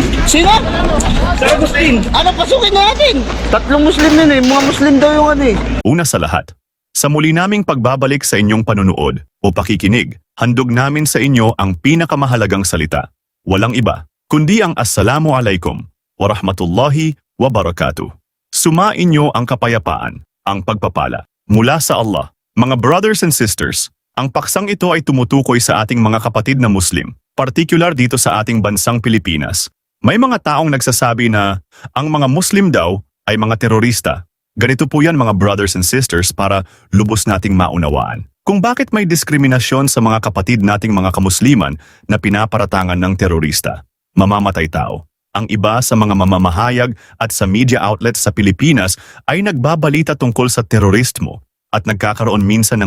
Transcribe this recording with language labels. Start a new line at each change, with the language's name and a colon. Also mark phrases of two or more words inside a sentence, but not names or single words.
Filipino: Sino? Sa Agustin. Ano, pasukin natin? Tatlong Muslim yun eh. Mga Muslim daw yung ano eh. Una sa lahat, sa muli naming pagbabalik sa inyong panunood o pakikinig, handog namin sa inyo ang pinakamahalagang salita. Walang iba, kundi ang
Arabic: السلام عليكم ورحمة الله وبركاته.
Filipino: Sumain niyo ang kapayapaan, ang pagpapala, mula sa Allah. Mga
English: brothers and sisters,
Filipino: ang paksang ito ay tumutukoy sa ating mga kapatid na Muslim, particular dito sa ating bansang Pilipinas. May mga taong nagsasabi na ang mga Muslim daw ay mga terorista. Ganito po yan mga
English: brothers and sisters
Filipino: para lubos nating maunawaan kung bakit may diskriminasyon sa mga kapatid nating mga kamusliman na pinaparatangan ng terorista, mamamatay tao. Ang iba sa mga mamamahayag at sa
English: media outlets
Filipino: sa Pilipinas ay nagbabalita tungkol sa terorismo at nagkakaroon minsan ng